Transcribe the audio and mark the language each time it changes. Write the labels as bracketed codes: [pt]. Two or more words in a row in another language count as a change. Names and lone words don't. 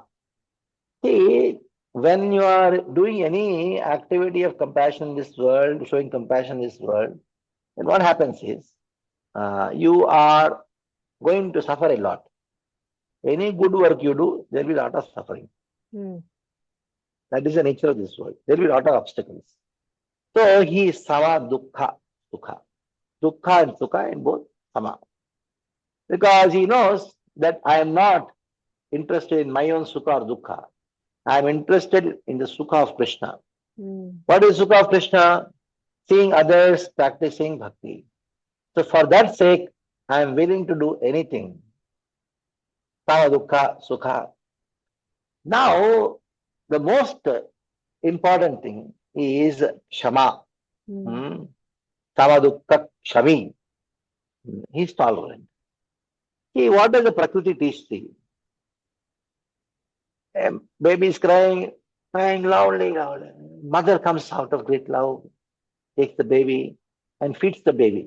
[en] See, when you are doing any activity of compassion in this world, showing compassion in this world, then what happens is you are going to suffer a lot. Any good work you do, there will be a lot of suffering. That is the nature of this world. There will be a lot of obstacles. So he is [sa] sama dukkha sukha. [en] Dukkha and sukha in both sama. Because he knows that I am not interested in my own sukha or dukkha. I am interested in the sukha of Krishna. What is sukha of Krishna? Seeing others practicing bhakti. So for that sake, I am willing to do anything. [sa] Sama dukkha sukha. [en] Now, the most important thing is shama. [sa] Sama dukkha shami. [en] He is tolerant. See, what does the Prakriti teach thee? A baby is crying loudly, loudly. Mother comes out of great love, takes the baby and feeds the baby.